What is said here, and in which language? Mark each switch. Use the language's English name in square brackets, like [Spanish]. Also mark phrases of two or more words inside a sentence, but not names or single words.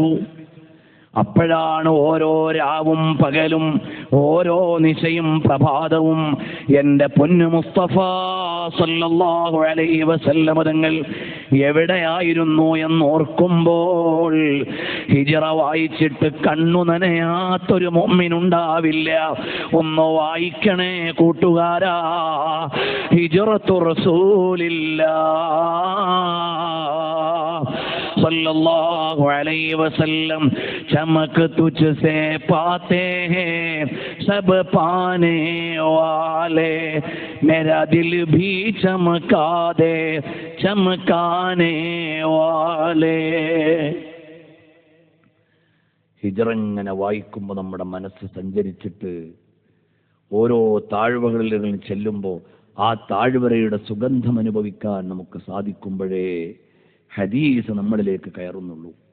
[Malayalam] അപ്പോഴാണ് ഓരോ രാവും പകലും, ഓരോ നിശയും പ്രഭാതവും എൻ്റെ പൊന്നു മുസ്തഫ [Arabic] صلى الله عليه وسلم [Malayalam] തങ്ങൾ എവിടെയായിരുന്നു എന്നോർക്കുമ്പോൾ ഹിജ്റ വായിച്ചിട്ട് കണ്ണു നനയാത്തൊരു മുഅ്മിനുണ്ടാവില്ല. ഒന്ന് വായിക്കണേ കൂട്ടുകാരാ, [Arabic] هجرة رسول الله صلى الله عليه وسلم [Urdu] چمک تجھ سے پاتے ہیں سب پانے والے میرا دل بھی چمکا دے چمکانے والے. [Malayalam] ഹിജ്റ ഇങ്ങനെ വായിക്കുമ്പോൾ നമ്മുടെ മനസ്സ് സഞ്ചരിച്ചിട്ട് ഓരോ താഴ്വകളിൽ ചെല്ലുമ്പോൾ ആ താഴ്വരയുടെ സുഗന്ധം അനുഭവിക്കാൻ നമുക്ക് സാധിക്കുമ്പോഴേ ഹദീസ് നമ്മളിലേക്ക് കയറുന്നുള്ളൂ.